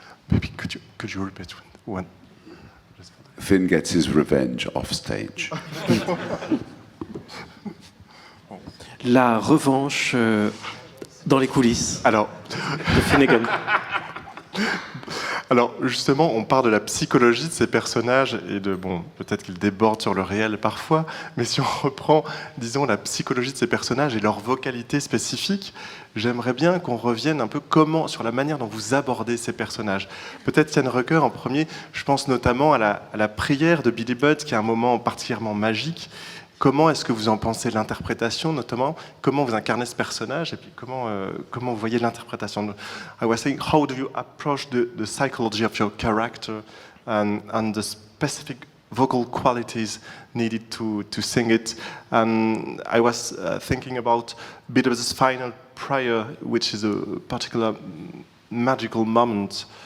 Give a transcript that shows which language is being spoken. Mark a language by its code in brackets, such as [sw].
[en] Maybe could you repeat one? Finn gets his revenge off stage. [fr] La revanche dans les coulisses. Alors, de Finnegan. Alors justement, on parle de la psychologie de ces personnages et peut-être qu'ils débordent sur le réel parfois, mais si on reprend, disons, la psychologie de ces personnages et leur vocalité spécifique, j'aimerais bien qu'on revienne un peu sur la manière dont vous abordez ces personnages. Peut-être Ian Rucker en premier, je pense notamment à la prière de Billy Budd, qui est un moment particulièrement magique. Comment est-ce que vous en pensez l'interprétation, notamment? Comment vous incarnez ce personnage? Et puis comment vous voyez l'interprétation? [en] I was saying, how do you approach the psychology of your character and the specific vocal qualities needed to sing it? And I was thinking about Beethoven's final prayer, which is a particular magical moment.